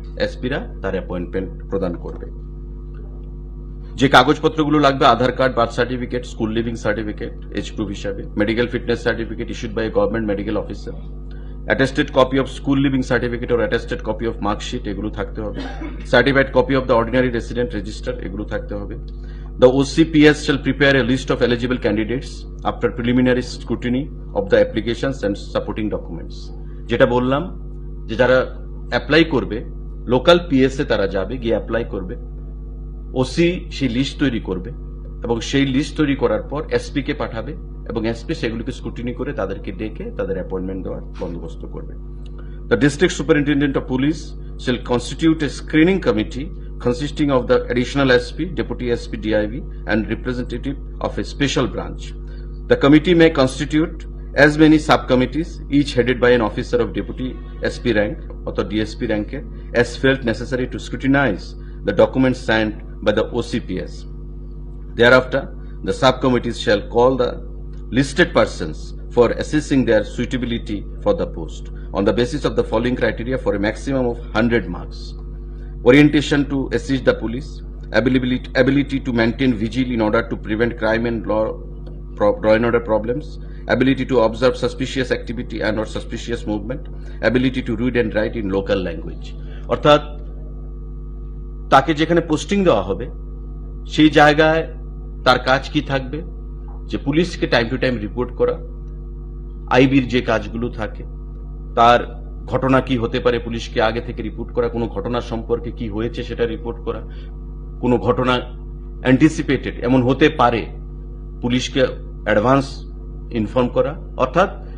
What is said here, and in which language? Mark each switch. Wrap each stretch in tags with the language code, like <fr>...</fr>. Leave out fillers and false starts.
<bn>এসপিরা তার অ্যাপয়েন্টমেন্ট প্রদান করবে। যে কাগজপত্রগুলো লাগবে, আধার card, birth certificate, school living certificate age proof হিসাবে, medical fitness certificate</bn> <en>issued by a government medical officer, attested copy of school living certificate or attested copy of mark sheet</en> <bn>এগুলো থাকতে হবে,</bn> <en>certified copy of the ordinary resident register</en> <bn>এগুলো থাকতে হবে।</bn> <en>The OCPS shall prepare a list of eligible candidates after preliminary scrutiny of the applications and supporting documents.</en> <bn>যেটা বললাম যে যারা অ্যাপ্লাই করবে লোকাল পিএস এ তারা যাবে, গিয়ে অ্যাপ্লাই করবে, ওসি সেই লিস্ট তৈরি করবে এবং সেই লিস্ট তৈরি করার পর এসপি কে পাঠাবে এবং এসপি সেগুলোকে স্ক্রুটিনি করে তাদেরকে ডেকে তাদের অ্যাপয়েন্টমেন্ট দেওয়ার বন্দোবস্ত করবে।</bn> <en>The district superintendent of police shall constitute a screening committee consisting of the additional SP, deputy SP, DIV, and representative of a special branch. The committee may constitute as many subcommittees, each headed by an officer of deputy SP rank or the DSP rank, as felt necessary to scrutinize the documents signed by the OCPS. Thereafter, the subcommittees shall call the listed persons for assessing their suitability for the post on the basis of the following criteria for a maximum of 100 marks. Orientation to assist the police, ability to maintain vigil in order to prevent crime and law and order problems, ability to observe suspicious activity and or suspicious movement, ability to read and write in local language.</en> <bn>অর্থাৎ তাকে যেখানে posting দেওয়া হবে সেই জায়গায় তার কাজ কি থাকবে, যে পুলিশকে টাইম টু টাইম রিপোর্ট করা, আইবির যে কাজগুলো থাকে তার ঘটনা কি হতে পারে পুলিশকে আগে থেকে রিপোর্ট করা, কোনো ঘটনা সম্পর্কে কি হয়েছে সেটা রিপোর্ট করা, কোনো ঘটনা অ্যান্টিসিপেটেড এমন হতে পারে পুলিশকে অ্যাডভান্স ইনফর্ম করা, অর্থাৎ</bn>